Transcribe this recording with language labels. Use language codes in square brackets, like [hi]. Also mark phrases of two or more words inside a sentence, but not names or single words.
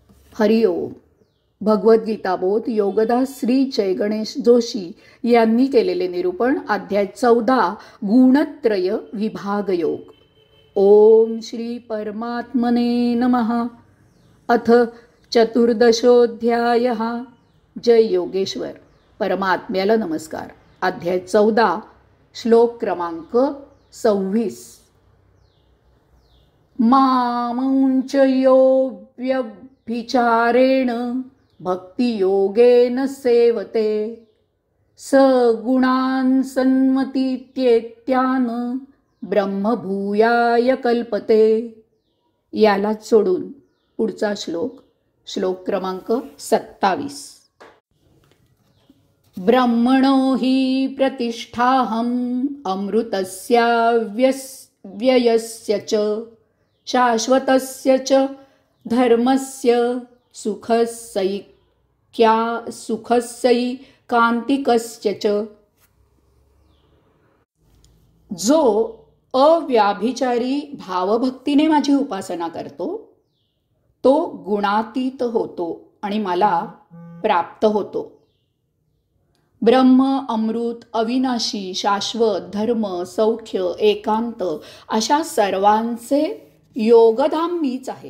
[sa] हरि ओम. [mr] भगवद्गीता बोध योगदास श्री जय गणेश जोशी यांनी केलेले निरूपण. अध्याय 14 गुणत्रय विभाग योग. [sa] ओम श्री परमात्मने नमः. अथ चतुर्दशोऽध्याय. [mr] जय योगेश्वर. परमात्म्याला नमस्कार. अध्याय 14 श्लोक क्रमांक 26. [sa] मामुंच यो व्यभिचारेण भक्तियोगेन सेवते सगुणान् सन्मतीत्येत्यान ब्रह्मभूयाय कल्पते. [mr] यालाच सोडून पुढचा श्लोक क्रमांक 27. [sa] ब्रह्मणो हि प्रतिष्ठाहम् अमृतस्य व्ययस्य च शाश्वतस्य च धर्मस्य सुखस्यैकान्तिकस्य च. [mr] जो अव्याभिचारी भावभक्तीने माझी उपासना करतो तो गुणातीत होतो आणि मला प्राप्त होतो. ब्रह्म, अमृत, अविनाशी, शाश्वत, धर्म, सौख्य, एकांत अशा सर्वांचे योगधाम मीच आहे.